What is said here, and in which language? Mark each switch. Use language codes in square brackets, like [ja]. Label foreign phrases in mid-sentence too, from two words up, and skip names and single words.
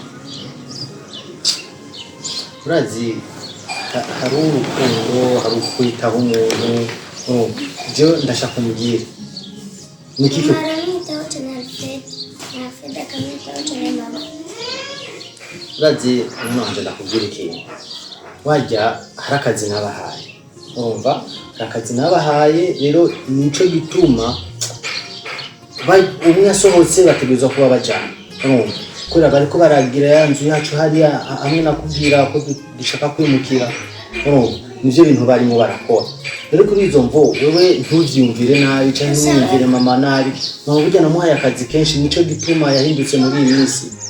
[rn] Brazi hari urukundo hari ukwitaho umuntu byo ndashaka umubwira mama aramwitaho cyane Alfred akamwitaho cyane mama Brazi none ndakubwira ikintu wajya hari akazi nabahaye urumva hari akazi nabahaye rero nico gituma umwe asohotse bategerezwa kuba bajana urumva kubera bariko baragira ya nzu yacu hariya hamwe nakubwira ko dushaka kwimukira urumva nivyo bintu barimo barakora rero kuri izo mvo wewe ntuvyumvire nabi cyangwa ntumwumvire mama nabi mama burya namuhaye akazi kenshi nico gituma yahindutse muri iyi minsi